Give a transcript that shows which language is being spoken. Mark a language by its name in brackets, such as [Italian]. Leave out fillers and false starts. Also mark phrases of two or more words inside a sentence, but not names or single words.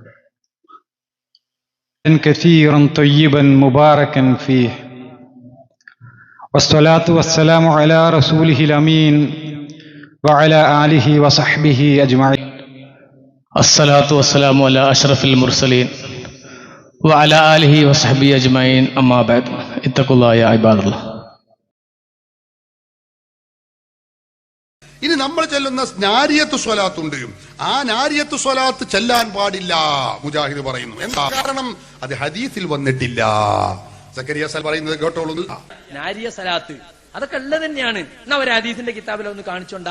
[Arabic] كثيرا طيبا مباركا فيه والصلاة والسلام على رسوله الأمين وعلى آله وصحبه أجمعين. الصلاة والسلام على أشرف المرسلين وعلى آله وصحبه أجمعين أما بعد اتقوا الله يا عباد الله. [Malayalam] ഇനി നമ്മൾ ചെല്ലുന്ന നാരിയത്ത് സ്വലാത്തുണ്ട്. ആ നാരിയത്ത് സ്വലാത്ത് ചെല്ലാൻ പാടില്ല മുജാഹിദ് പറയുന്നു. എന്താ കാരണം? അത് ഹദീസിൽ വന്നിട്ടില്ല. സക്കരിയ സാൽ പറയുന്നത് കേട്ടോളൂ. നാരിയ സലാത്ത് അതൊക്കെ ഉള്ളത് തന്നെയാണ്. എന്നാ ഒരു ഹദീസിന്റെ കിതാബില ഒന്ന് കാണിച്ചോണ്ടാ.